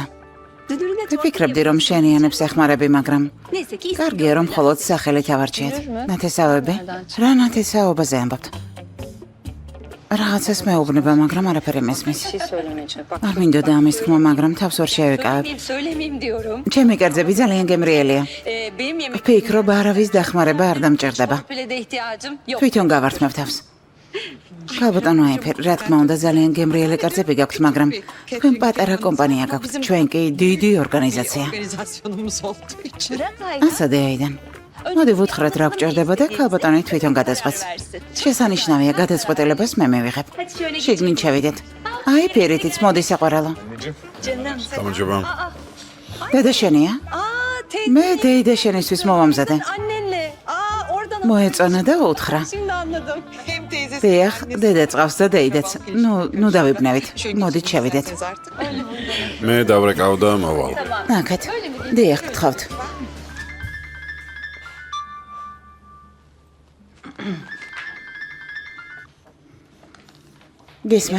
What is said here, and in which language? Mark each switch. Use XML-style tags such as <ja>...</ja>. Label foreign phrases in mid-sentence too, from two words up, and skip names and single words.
<ka>ვიფიქრებდი, რომ შენიანებს ეხმარები, მაგრამ კარგია, რომ მხოლოდ სახელით ავარჩიეთ. ნათესავები? რა ნათესაობაზე ამბობთ? Რაღაცას მეუბნება, მაგრამ არაფერი მესმის. არ მინდოდა ამის თქმა, მაგრამ თავს ვერ შევიკავებ.</ka> <tr>Söylemeyeyim diyorum.</tr> <ka>ჩემი კერძები ძალიან გემრიელია.</ka> <tr>Benim yemek</tr> <ka>ვფიქრობ, არავის დახმარება არ დამჭირდება.</ka> <tr>bile de ihtiyacım yok.</tr> <ka>თვითონ გავართმევ თავს. ქალბატონო აიფერ, რა თქმა უნდა, ძალიან გემრიელი კერძები გაქვთ, მაგრამ თქვენ პატარა კომპანია გაქვთ, ჩვენ კი დიდი ორგანიზაცია.</ka> <tr>Organizasyonumuz olduğu için.</tr> <ka>ასადე აიდან. მოდი ვუთხრათ რა გჭირდება და ქალბატონი თვითონ გადაწყვეტს. შესანიშნავია გადაწყვეტილებას მე მივიღებ. შიგნით შევიდეთ. აი, პირითიც მოდი საყვარელო. გამარჯობა. დედა შენია?</ka> <tr>Teyze</tr> <ka>მე დეიდა შენისთვის მოვამზადე.</ka> <tr>annenle. Oradan</tr> <ka>მოეწონა და უთხრა.</ka> <tr>Şimdi anladım. Hem teyzesi.</tr> <ka>დიახ, დედა წავს და დეიდაც. ნუ დავიბნევით. მოდით შევიდეთ.</ka> <tr>Artık.</tr> <ka>მე დავრეკავ და მოვალ. ნახეთ. დიახ, გთხოვთ. გესმენ?</ka>